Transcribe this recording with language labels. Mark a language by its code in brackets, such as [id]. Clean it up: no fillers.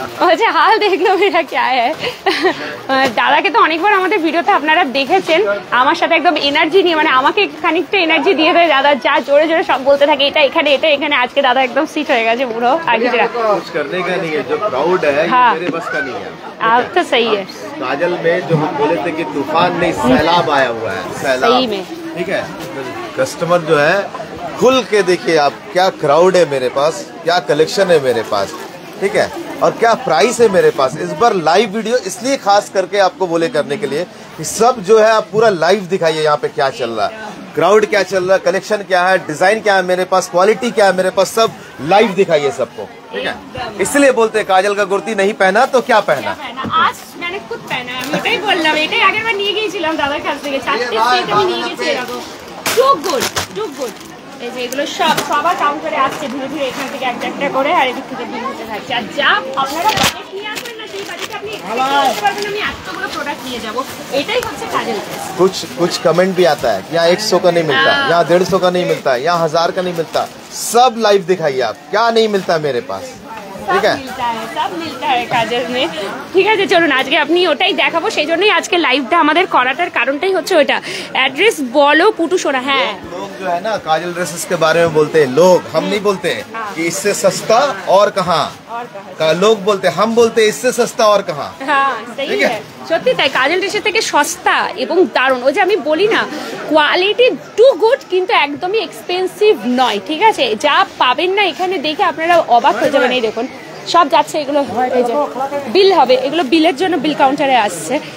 [hi] अच्छा हाल देख लो मेरा क्या है। [bn] দাদাকে তো অনেকবার আমাদের ভিডিওতে আপনারা দেখেছেন, আমার সাথে একদম এনার্জি নিয়ে, মানে আমাকে খানিকটা এনার্জি দিয়ে দেয় দাদা, যা জোরে জোরে সব বলতে থাকে, এটা এখানে এটা এখানে। আজকে দাদা একদম সিট হয়ে গেছে পুরো আগে। [hi] कुछ करने का नहीं है, जो क्राउड है हाँ। ये मेरे बस का नहीं है। आप तो सही है। काजल में जो हम बोले थे कि तूफान नहीं सैलाब आया हुआ है, सैलाब। सही में। ठीक है, कस्टमर जो है खुल के देखिए आप, क्या क्राउड है मेरे पास, क्या कलेक्शन है मेरे पास, ठीक है, और क्या प्राइस है मेरे पास। इस बार लाइव वीडियो इसलिए खास करके आपको बोले करने के लिए कि सब जो है आप पूरा लाइव दिखाइए यहाँ पे क्या चल रहा है, क्राउड क्या चल रहा है, कलेक्शन क्या है, डिजाइन क्या है मेरे पास, क्वालिटी क्या है मेरे पास, सब लाइव दिखाइए सबको, ठीक है। इसलिए बोलते हैं काजल का कुर्ती नहीं पहना तो क्या पहना। आज मैंने खुद पहना है, [bn] আমি এটাই বললাম, এটাই আগের বার নিয়ে গিয়েছিলাম দাদার কাছ থেকে, 4টে সেট আমি নিয়ে গেছি এরকম। Two good to good. এই যে এগুলো সবার কাউন্টারে আসছে ধীরে ধীরে, এখান থেকে একটা একটা করে, আর এদিক থেকে বিল হতে থাকছে। আর যা আপনারা বাজেট নিয়ে আসবেন না, সেই বাজেটে আপনি করতে পারবেন আমি এতগুলো প্রোডাক্ট নিয়ে যাব। এটাই হচ্ছে কাজল ড্রেস। [hi] कुछ कमेंट भी आता है कि यहाँ 100 का नहीं मिलता, यहाँ 150 का नहीं मिलता, यहाँ 1000 का नहीं मिलता। सब लाइव दिखाइए आप, क्या नहीं मिलता मेरे पास, [bn] ঠিক আছে। [hi] সব মিলতা है কাজল में। [bn] ঠিক আছে, চলুন আজকে আপনি ওটাই দেখাবো, সেই জন্যই আজকে লাইভটা আমাদের করাটার কারণটাই হচ্ছে ওটা। অ্যাড্রেস বলো পুটু সোনা। হ্যাঁ, [hi] लोग जो है ना काजल ड्रेसेस के बारे में बोलते हैं, लोग, हम नहीं बोलते कि इससे सस्ता और कहाँ, लोग बोलते हैं, हम बोलते हैं इससे सस्ता और कहाँ। [bn] হ্যাঁ সেই সত্যি তাই, কাজল ড্রেসের থেকে সস্তা এবং দারুণ। ওই যে আমি বলি না, কোয়ালিটি টু গুড কিন্তু একদমই এক্সপেন্সিভ নয়, ঠিক আছে। যা পাবেন না এখানে দেখে আপনারা অবাক হয়ে যাবেন। এই দেখুন সব যাচ্ছে, এগুলো এই যে বিল হবে, এগুলো বিলের জন্য বিল কাউন্টারে আসছে।